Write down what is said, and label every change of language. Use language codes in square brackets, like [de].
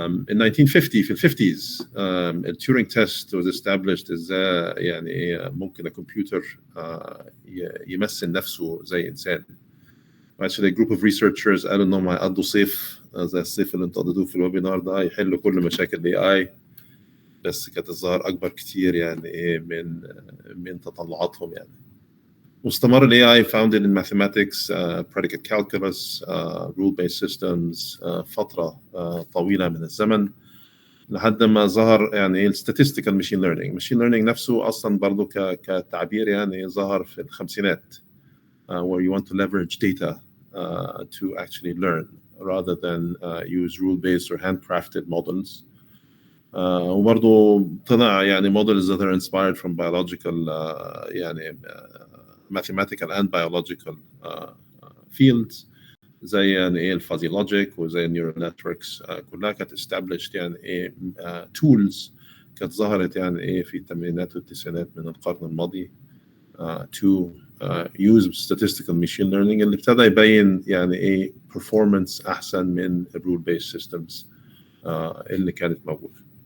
[en] In 1950 [ar] في ال 50s [en] the Turing test was established [ar] ازاي يعني ممكن الكمبيوتر يمثل نفسه زي انسان. [en] Actually a group of researchers [ar] قالوا انهم هيقضوا صيف زي الصيف اللي انتوا قضيتوه في الويبينار ده يحلوا كل مشاكل الاي اي، بس كانت الظاهر اكبر كتير يعني من تطلعاتهم يعني. واستمر ال [en] AI founded in mathematics, predicate calculus, rule-based systems [ar] فترة طويلة من الزمن، لحد ما ظهر يعني [en] statistical machine learning. machine learning [ar] نفسه أصلا برضو كتعبير يعني ظهر في الخمسينات، [en] where you want to leverage data to actually learn rather than use rule-based or handcrafted models. [ar] وبرضو طلع يعني [en] models that are inspired from biological يعني mathematical and biological fields [ar] زي يعني ايه الفازي لوجيك وزي النيورال نتوركس كلها كانت established يعني ايه tools كانت ظهرت يعني ايه في الثمانينات والتسعينات من القرن الماضي [en] to use statistical machine learning [ar] اللي ابتدى يبين يعني ايه performance احسن من [en] rule based systems [ar] اللي كانت موجوده.